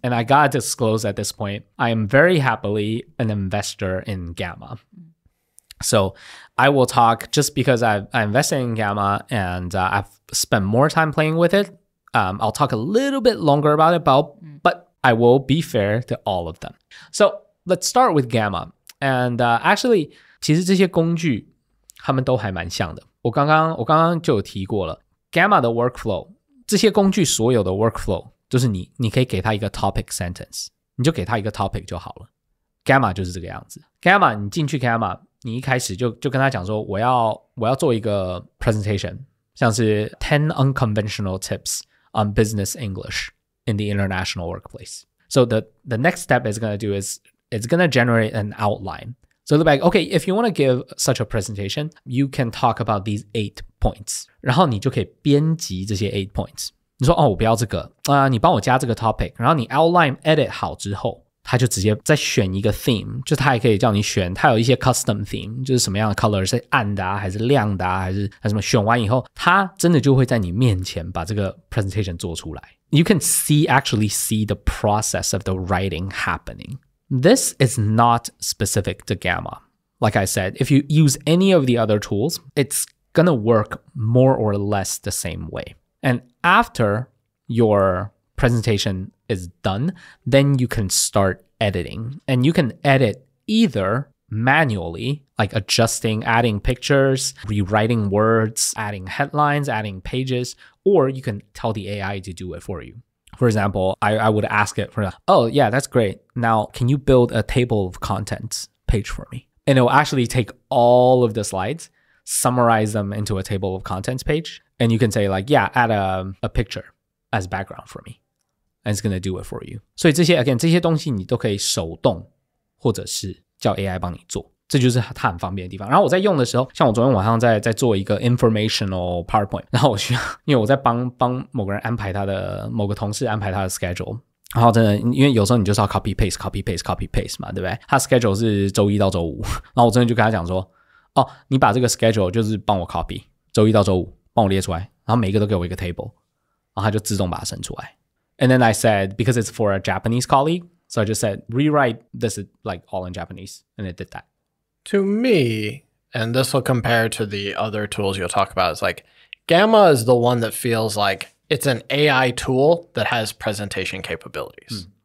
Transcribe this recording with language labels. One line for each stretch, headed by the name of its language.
English: And I gotta disclose at this point, I am very happily an investor in Gamma. So I will talk, just because I invested in Gamma and I've spent more time playing with it. I'll talk a little bit longer about it, but I will be fair to all of them. So let's start with Gamma. And actually,
Chinese: 其实这些工具他们都还蛮像的。我刚刚就有提过了 Gamma 的 workflow， 这些工具所有的 workflow 就是你可以给它一个 topic sentence， 你就给它一个 topic 就好了。Gamma 就是这个样子。 Gamma 你进去 Gamma， 你一开始就跟他讲说我要做一个 presentation， 像是
English: 10 unconventional tips on business English in the international workplace. So the next step is going to do is it's going to generate an outline. So they're like, okay, if you want to give such a presentation, you can talk about these 8 points.
Chinese: 然后你就可以编辑这些 8 points. 你说我不要这个你帮我加这个 topic. 然后你 outline edit 好之后，他就直接再选一个 theme， 就他也可以叫你选，他有一些 custom theme， 就是什么样的 color 是暗的还是亮的还是什么，选完以后，他真的就会在你面前把这个 presentation 做出来。
English: You can actually see the process of the writing happening. This is not specific to Gamma. Like I said, if you use any of the other tools, it's gonna work more or less the same way. And after your presentation is done, then you can start editing. And you can edit either manually, like adjusting, adding pictures, rewriting words, adding headlines, adding pages, or you can tell the AI to do it for you. For example, I would ask it for, oh yeah, that's great. Now, can you build a table of contents page for me? And it will actually take all of the slides, summarize them into a table of contents page. And you can say like, yeah, add a picture as background for me. And it's going to do it for you.
Chinese: 所以这些 again 这些东西你都可以手动或者是叫 AI 帮你做，这就是它很方便的地方。然后我在用的时候，像我昨天晚上在做一个 informational PowerPoint， 然后我需要，因为我在帮某个人安排他的某个同事安排他的 schedule， 然后真的，因为有时候你就是要 copy paste 嘛，对不对？他 schedule 是周一到周五，然后我真的就跟他讲说，哦，你把这个 schedule 就是帮我 copy， 周一到周五帮我列出来，然后每一个都给我一个 table， 然后他就自动把它生出来。
English: And then I said, because it's for a Japanese colleague, so I just said, rewrite this like all in Japanese. And it did that. To me, and this will compare to the other tools you'll talk about, is like Gamma is the one that feels like it's an AI tool that has presentation capabilities.